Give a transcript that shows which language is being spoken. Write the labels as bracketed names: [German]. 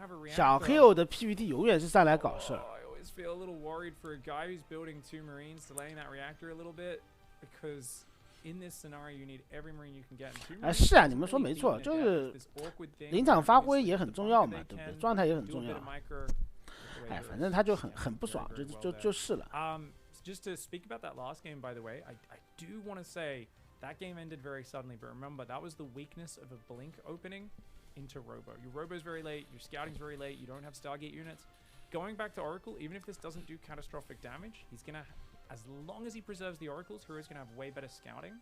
[Chinese] 小黑偶的 PVT 永远是上来搞事儿。 [English] Feel a little worried for a guy who's building 2 Marines, delaying that reactor a little bit, because in this scenario you need every Marine you can get. [Chinese] 是啊，你们说没错，就是临场发挥也很重要嘛，对不对？状态也很重要。哎，反正他就很不爽，就是了。 [English] Just to speak about that last game, by the way, I do want to say that game ended very suddenly, but remember that was the weakness of a blink opening into Robo. Your Robo's very late, your scouting's very late, you don't have Stargate units. Going back to Oracle, even if this doesn't do catastrophic damage, he's gonna, as long as he preserves the Oracles, Hero's gonna have way better scouting.